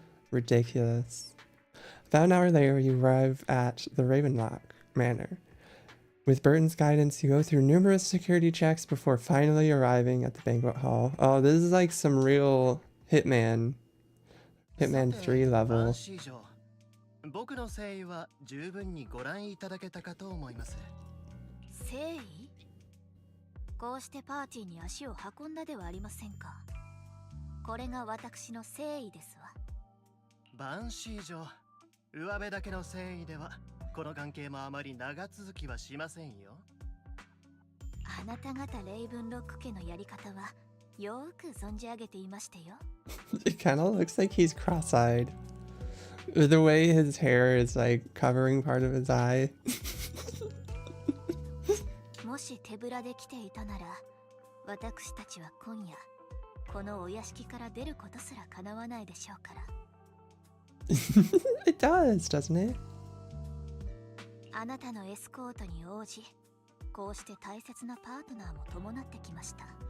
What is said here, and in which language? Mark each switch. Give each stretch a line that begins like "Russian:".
English: Ridiculous. About an hour later, you arrive at the Ravenlock Manor. With Burton's guidance, you go through numerous security checks before finally arriving at the banquet hall. Oh, this is like some real Hitman 3 level.
Japanese: 僕の誠意は十分にご覧いただけたかと思います。誠意？こうしてパーティーに足を運んだではありませんか。これが私の誠意ですわ。バンシー女、上辺だけの誠意ではこの関係もあまり長続きはしませんよ。あなた方レイブンロック家のやり方はよく存じ上げていましたよ。
English: It kind of looks like he's cross-eyed. The way his hair is like covering part of his eye.
Japanese: もし手ぶらで来ていたなら、私たちは今夜このお屋敷から出ることすら叶わないでしょうから。
English: It does, doesn't it?
Japanese: あなたのエスコートに応じ、こうして大切なパートナーも伴ってきました。